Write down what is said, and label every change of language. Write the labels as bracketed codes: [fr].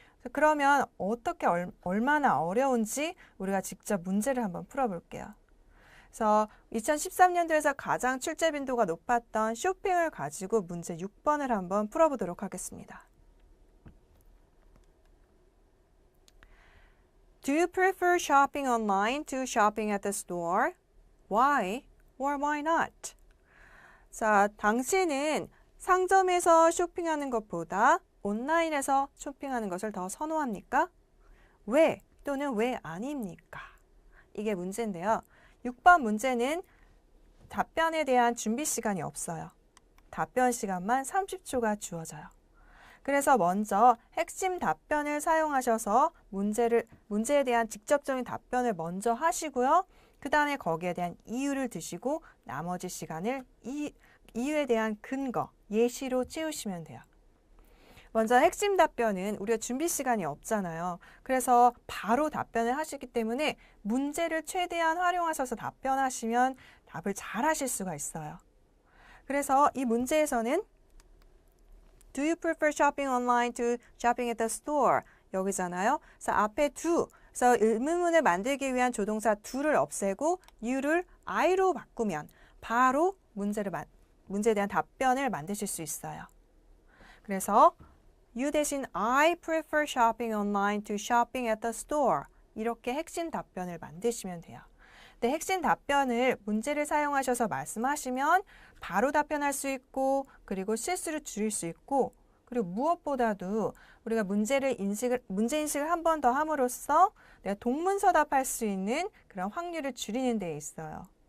[ko] 그러면 어떻게 얼마나 어려운지 우리가 직접 문제를 한번 풀어볼게요. 그래서 2013년도에서 가장 출제 빈도가 높았던 쇼핑을 가지고 문제 6번을 한번 풀어보도록 하겠습니다. [en] Do you prefer shopping online to shopping at the store? Why or why not? [ko] 자, 당신은 상점에서 쇼핑하는 것보다 온라인에서 쇼핑하는 것을 더 선호합니까? 왜 또는 왜 아닙니까? 이게 문제인데요. 6번 문제는 답변에 대한 준비 시간이 없어요. 답변 시간만 30초가 주어져요. 그래서 먼저 핵심 답변을 사용하셔서 문제에 대한 직접적인 답변을 먼저 하시고요. 그 다음에 거기에 대한 이유를 드시고 나머지 시간을 이유에 대한 근거, 예시로 채우시면 돼요. 먼저 핵심 답변은 우리가 준비 시간이 없잖아요. 그래서 바로 답변을 하시기 때문에 문제를 최대한 활용하셔서 답변하시면 답을 잘 하실 수가 있어요. 그래서 이 문제에서는 [en] Do you prefer shopping online to shopping at the store? [ko] 여기잖아요. 그래서 앞에 do, 그래서 의문문을 만들기 위한 조동사 do를 없애고 you를 I로 바꾸면 바로 문제에 대한 답변을 만드실 수 있어요. [en] 그래서 You 대신 I prefer shopping online to shopping at the store. [ko] 이렇게 핵심 답변을 만드시면 돼요. 근데 핵심 답변을 문제를 사용하셔서 말씀하시면 바로 답변할 수 있고 그리고 실수를 줄일 수 있고 그리고 무엇보다도 우리가 문제 인식을 한 번 더 함으로써 내가 동문서답할 수 있는 그런 확률을 줄이는 데 있어요.